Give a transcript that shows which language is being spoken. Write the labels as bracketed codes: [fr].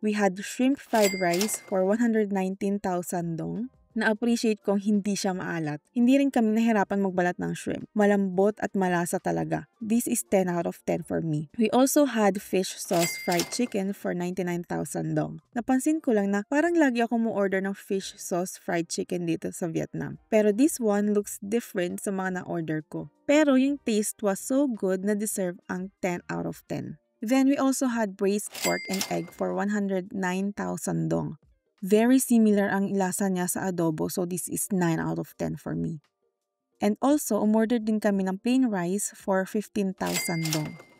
[en] We had shrimp fried rice for 119,000 dong. [tl] Na-appreciate kong hindi siya maalat. Hindi rin kami nahirapan magbalat ng shrimp. Malambot at malasa talaga. [en] This is 10 out of 10 for me. We also had fish sauce fried chicken for 99,000 dong. [tl] Napansin ko lang na parang lagi ako mo-order ng fish sauce fried chicken dito sa Vietnam. Pero [en] this one looks different [tl] sa mga na-order ko. Pero yung [en] taste was so good na deserve ang 10 out of 10. Then we also had braised pork and egg for 109,000 dong. Very similar [tl] ang lasa niya sa adobo, [en] so this is 9 out of 10 for me. And also, [tl] umorder din kami ng [en] plain rice for 15,000 dong.